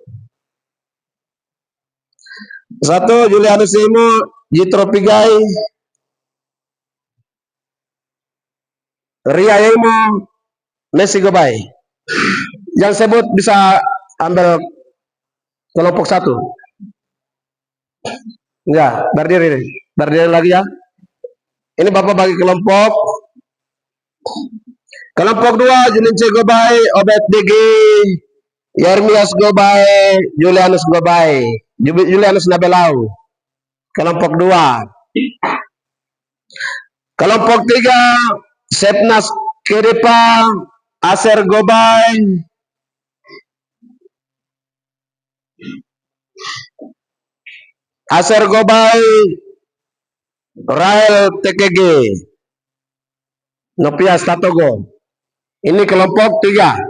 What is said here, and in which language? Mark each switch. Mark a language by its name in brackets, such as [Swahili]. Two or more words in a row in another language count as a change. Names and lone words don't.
[Indonesian] Julianus Imo, Jitro Pigai, Ria Imo, Messi Gobai. Yang sebut bisa ambil kelompok 1. Ya, berdiri lagi ya. Ini Bapak bagi kelompok. Kelompok 2, Julince Gobai, Obed Digi, Yermias Gobai, Julianus Gobai, Julianus Nabelau. Kelompok 2. Kelompok 3, Sepnas Kedepa, Aser Gobay, Rahel TKG, Nopias Tatogo. Ini kelompok 3.